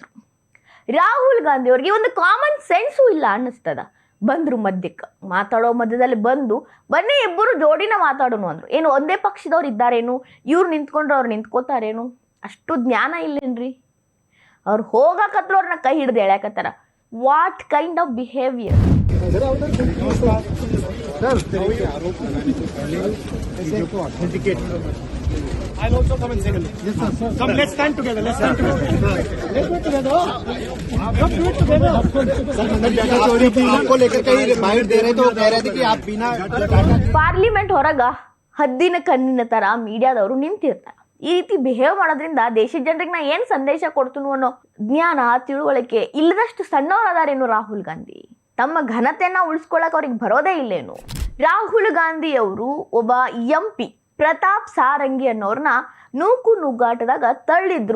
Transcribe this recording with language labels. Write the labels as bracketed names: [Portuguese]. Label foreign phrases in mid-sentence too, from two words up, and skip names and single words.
[Kannada] ರಾಹುಲ್ ಗಾಂಧಿ ಅವ್ರಿಗೆ ಒಂದು [English] common sense [Kannada] ಇಲ್ಲ ಅನ್ನಿಸ್ತದ. ಬಂದರು ಮಧ್ಯಕ್ಕೆ, ಮಾತಾಡೋ ಮಧ್ಯದಲ್ಲಿ ಬಂದು ಬನ್ನಿ ಇಬ್ಬರು ಜೋಡಿನ ಮಾತಾಡೋನು ಅಂದರು. ಏನು ಒಂದೇ ಪಕ್ಷದವ್ರು ಇದ್ದಾರೇನು, ಇವ್ರು ನಿಂತ್ಕೊಂಡ್ರೆ ಅವ್ರು ನಿಂತ್ಕೋತಾರೇನು? ಅಷ್ಟು ಜ್ಞಾನ ಇಲ್ಲೇನ್ರಿ? ಅವ್ರು ಹೋಗಕತ್ರು ಅವ್ರನ್ನ ಕೈ ಹಿಡ್ದು ಎಳ್ಯಾಕತ್ತಾರ. [English] What kind of behavior? I'll also come and say hello. Yes, sir. Come, let's stand together. Let's stand together. Let's do it together. Come do it together. [Hindi] आपको लेकर कहीं बाइट दे रहे तो कह रहे थे कि आप बिना [Kannada] ಪಾರ್ಲಿಮೆಂಟ್ ಹೊರಗ ಹದ್ದಿನ ಕಣ್ಣಿನ ತರ ಮೀಡಿಯಾದವರು ನಿಂತಿರ್ತಾರೆ. ಈ ರೀತಿ ಬಿಹೇವ್ ಮಾಡೋದ್ರಿಂದ ದೇಶದ ಜನರಿಗೆ ನಾ ಏನ್ ಸಂದೇಶ ಕೊಡ್ತನು ಅನ್ನೋ ಜ್ಞಾನ ತಿಳುವಳಿಕೆ ಇಲ್ಲದಷ್ಟು ಸಣ್ಣವರದಾರೇನು ರಾಹುಲ್ ಗಾಂಧಿ? ತಮ್ಮ ಘನತೆಯನ್ನ ಉಳಿಸ್ಕೊಳ್ಳಕ್ ಅವ್ರಿಗೆ ಬರೋದೇ ಇಲ್ಲೇನು? ರಾಹುಲ್ ಗಾಂಧಿ ಅವರು ಒಬ್ಬ MP ಪ್ರತಾಪ್ ಸಾರಂಗಿ ಅನ್ನೋರ್ನ ನೂಕು ನುಗ್ಗಾಟದಾಗ ತಳ್ಳಿದ್ರು.